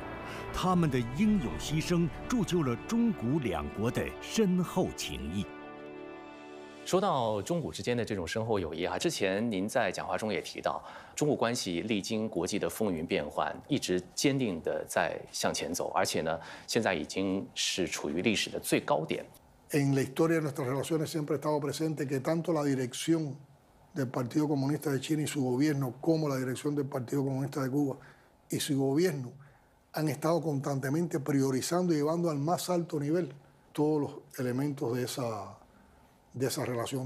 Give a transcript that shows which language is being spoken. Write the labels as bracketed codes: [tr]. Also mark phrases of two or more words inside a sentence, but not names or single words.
[zh] 他们的英勇牺牲，铸就了中古两国的深厚情谊。说到中古之间的这种深厚友谊啊，之前您在讲话中也提到，中古关系历经国际的风云变幻，一直坚定地在向前走，而且呢，现在已经是处于历史的最高点。 [es] En la historia de nuestras relaciones siempre ha estado presente que tanto la dirección del Partido Comunista de China y su gobierno, como la dirección del Partido Comunista de Cuba y su gobierno, han estado constantemente priorizando y llevando al más alto nivel todos los elementos de esa relación.